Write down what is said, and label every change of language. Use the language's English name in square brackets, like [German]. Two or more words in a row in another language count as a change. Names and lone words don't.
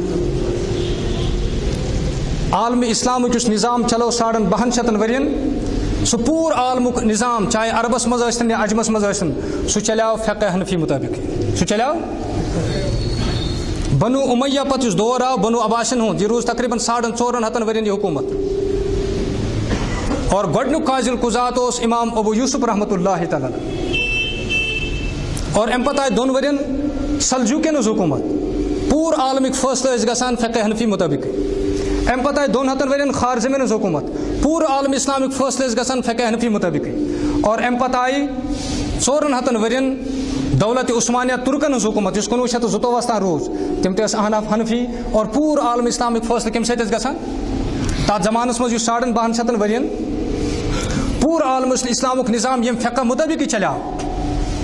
[Kashmiri] عالمہِ اِسلامُک یُس نِظام چلو 250 ؤرین سُہ پوٗرٕ عالمُک نِظام چاہے عربس منٛز ٲسِن یا عجمس منٛز ٲسِن سُہ چلیو فقہ حنفی مُطٲبِق سُہ چلیو بنو امیہ پتہٕ یُس دور آو بنو عباسن ہُنٛد یہِ روٗز تقریٖباً 450 ؤرین یہِ حکوٗمت اور گۄڈنیُک [Arabic] قاضی القُضات [Kashmiri] اوس امام ابو یوسف [Arabic] رحمۃ اللہ تعالیٰ [Kashmiri] اور اَمہِ پتہٕ آیہِ 2 ؤرین سلجوٗکین ہٕنٛز حکوٗمت پوٗرٕ عالمٕکۍ فٲصلہٕ ٲسۍ گژھان فقہ حنفی مُطٲبِق اَمہِ پتہٕ آیہِ 200 ؤرین خارزمین ہٕنٛز حکوٗمت پوٗرٕ عالمہِ اِسلامٕکۍ فٲصلہٕ ٲسۍ گژھان فقہ حنفی مُطٲبِق اور اَمہِ پتہٕ آیہِ 400 ؤرین دولت عثمانیہ تُرکن ہٕنٛز حکوٗمت یُس 1922 تام روٗز تِم تہِ ٲسۍ احناف حنفی اور پوٗرٕ عالمہِ اِسلامٕکۍ فٲصلہٕ کَمہِ سۭتۍ ٲسۍ گژھان تَتھ زمانس منٛز یُس 250 ؤرین پوٗرٕ عالمہِ اِسلامُک نِظام ییٚمہِ فقہ مُطٲبِقٕے چلیو